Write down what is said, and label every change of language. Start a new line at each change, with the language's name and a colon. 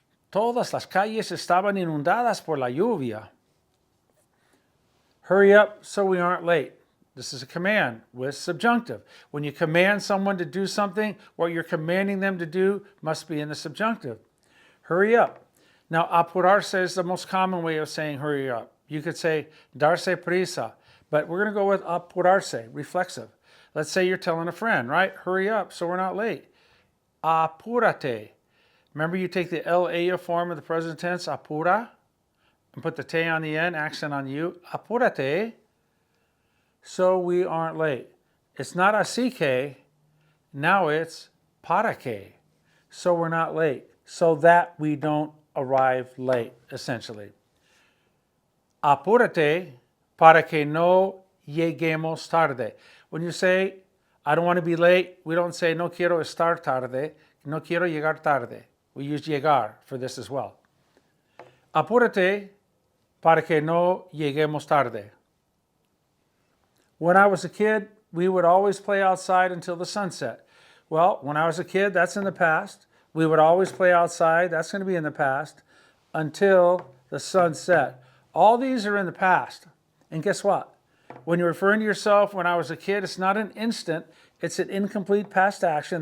Spanish: Todas las calles estaban inundadas por la lluvia.
English: Hurry up so we aren't late. This is a command with subjunctive. When you command someone to do something, what you're commanding them to do must be in the subjunctive. Hurry up. Now, apurarse is the most common way of saying hurry up. You could say darse prisa, but we're going to go with apurarse, reflexive. Let's say you're telling a friend, right? Hurry up so we're not late.
Spanish: Apúrate.
English: Remember, you take the L-A form of the present tense, apura, and put the te on the end, accent on you.
Spanish: Apúrate,
English: so we aren't late. It's not
Spanish: así que,
English: now it's
Spanish: para que,
English: so we're not late, so that we don't arrive late, essentially.
Spanish: Apúrate para que no lleguemos tarde.
English: When you say, I don't want to be late, we don't say
Spanish: no quiero estar tarde, no quiero llegar tarde.
English: We use llegar for this as well.
Spanish: Apúrate para que no lleguemos tarde.
English: When I was a kid, we would always play outside until the sunset. Well, when I was a kid, that's in the past. We would always play outside, that's going to be in the past, until the sun set. All these are in the past. And guess what? When you're referring to yourself when I was a kid, it's not an instant, it's an incomplete past action.